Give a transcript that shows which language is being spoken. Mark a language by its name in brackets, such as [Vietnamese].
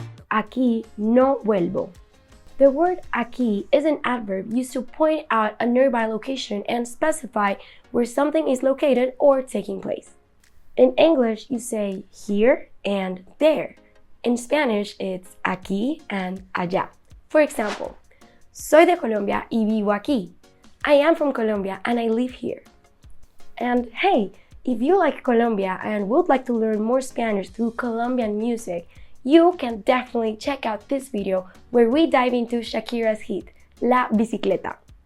[Spanish] Aquí no vuelvo. [English] The word aquí is an adverb used to point out a nearby location and specify where something is located or taking place. In English, you say here and there. In Spanish, it's aquí and allá. [Spanish] For example, soy de Colombia y vivo aquí. [English] I am from Colombia and I live here. And hey, if you like Colombia and would like to learn more Spanish through Colombian music, you can definitely check out this video where we dive into Shakira's hit, La Bicicleta.